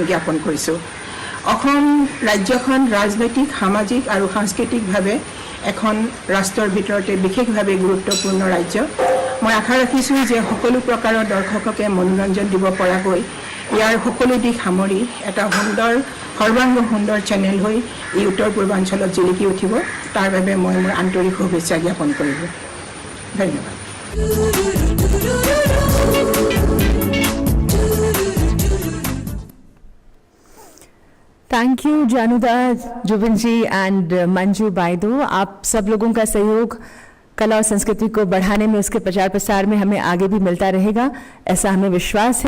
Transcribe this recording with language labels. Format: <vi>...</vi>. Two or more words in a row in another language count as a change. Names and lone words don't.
<as>জ্ঞাপন কৰিছোঁ অসম ৰাজ্যখন ৰাজনৈতিক সামাজিক আৰু সাংস্কৃতিকভাৱে এখন ৰাষ্ট্ৰৰ ভিতৰতে বিশেষভাৱে গুৰুত্বপূৰ্ণ ৰাজ্য মই আশা ৰাখিছোঁ যে সকলো প্ৰকাৰৰ দৰ্শককে মনোৰঞ্জন দিব পৰাকৈ ইয়াৰ সকলো দিশ সামৰি এটা সুন্দৰ সৰ্বাংগ সুন্দৰ চেনেল হৈ এই উত্তৰ পূৰ্বাঞ্চলত জিলিকি উঠিব তাৰ বাবে মই মোৰ আন্তৰিক শুভেচ্ছা জ্ঞাপন কৰিলোঁ ধন্যবাদ</as> <en>थैंक यू जानुदा जुबिन जी एंड मंजू बाइदो।</en> <hi>आप सब लोगों का सहयोग कला और संस्कृति को बढ़ाने में, उसके प्रचार प्रसार में हमें आगे भी मिलता रहेगा, ऐसा हमें विश्वास है।</hi>